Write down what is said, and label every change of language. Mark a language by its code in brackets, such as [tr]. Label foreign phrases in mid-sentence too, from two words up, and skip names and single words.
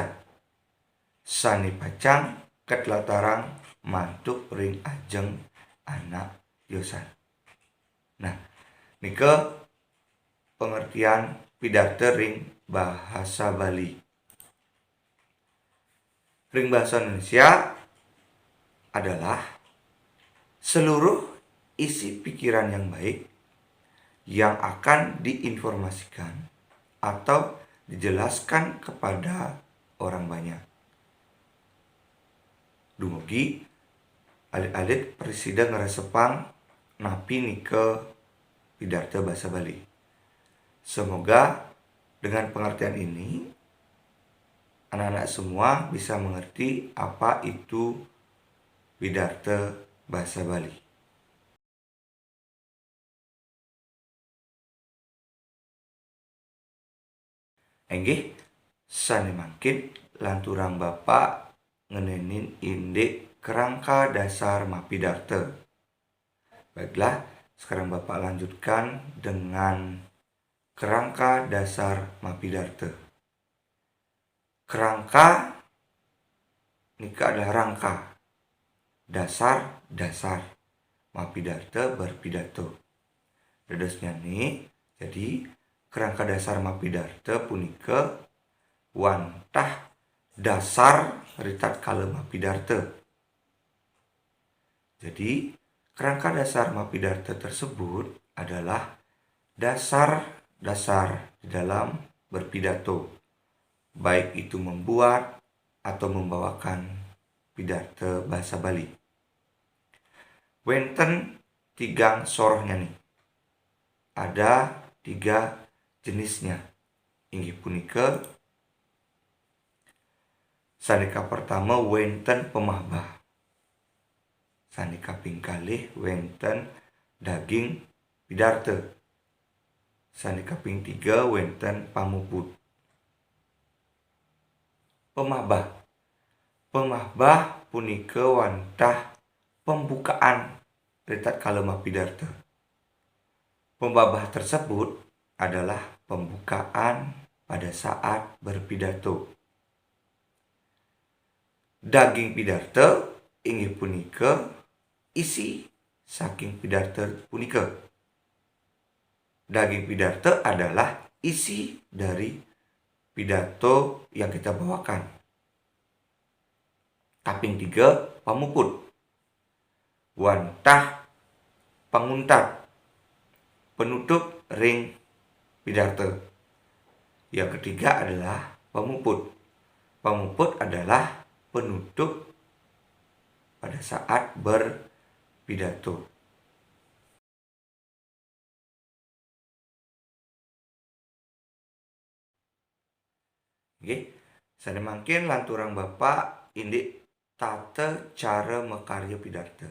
[ban] Sane pacang ket latarang mantuk ring ajeng anak yosan. Nah, nika pengertian pidarta ring bahasa Bali. [id] Ring bahasa Indonesia adalah seluruh isi pikiran yang baik yang akan diinformasikan atau dijelaskan kepada orang banyak. [ban] Dumugi alit-alit presida ngaresepang napi nike pidarta bahasa Bali. [id] Semoga dengan pengertian ini anak-anak semua bisa mengerti apa itu pidarta bahasa Bali. [ban] Enggih, sane mangkin lanturang bapak ngenenin indik kerangka dasar mapidarta. [id] Baiklah, sekarang bapak lanjutkan dengan kerangka dasar mapidarta. Kerangka nika adalah rangka, dasar mapidarta berpidato. [ban] Dadosnya nih, jadi kerangka dasar mapidarta punika wantah dasar ritat kala mapidarta. [id] Jadi kerangka dasar mapidarta tersebut adalah dasar-dasar di dalam berpidato, baik itu membuat atau membawakan pidarta bahasa Bali. [ban] Wenten tigang sorohnya nih. [id] Ada 3 jenisnya. [ban] Inggih punika sanika pertama wenten pemahbah. Sanika ping kalih wenten daging pidarta. Sanika ping 3 wenten pamuput. Pemahbah punika wantah pembukaan ritat kalema pidarta. [id] Pemahbah tersebut adalah pembukaan pada saat berpidato. [ban] Daging pidarta inggih punika isi saking pidarta punika. [id] Daging pidarta adalah isi dari pidato yang kita bawakan. [ban] Kaping 3 pamuput. Wantah panguntat, penutup ring pidarta. [id] Yang ketiga adalah pamuput. Pamuput adalah penutup pada saat berpidato. Oke, [ban] sada mangkin lanturang bapak indik tata cara mekarya pidarta.